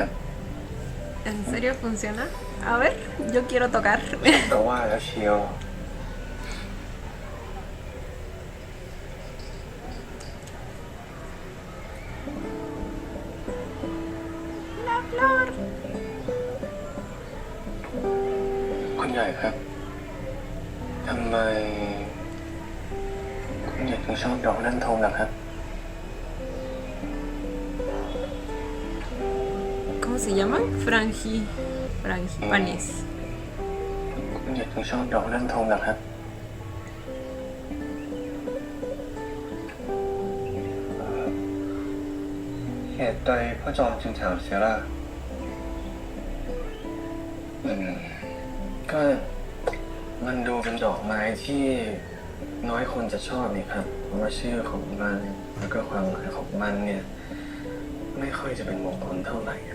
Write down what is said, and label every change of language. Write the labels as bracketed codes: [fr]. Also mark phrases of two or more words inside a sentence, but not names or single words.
[es] ¿En serio funciona? A ver, yo quiero tocar. [th] ก็ว่าแล้วเชียว [es] La flor. [th] คุณใหญ่ครับ ทำไมคุณใหญ่ถึงชอบดอกนั่นทงล่ะครับ [es] ¿Cómo se llaman? Frangipanes. [th] คุณใหญ่ถึงชอบดอกนั่นทงล่ะครับ เหตุใดพระจอมจึงถามเสียล่ะก็มันดูเป็นดอกไม้ที่น้อยคนจะชอบนี่ครับ เพราะว่าชื่อของมันแล้วก็ความหมายของมันเนี่ย ไม่ค่อยจะเป็นมงคลเท่าไหร่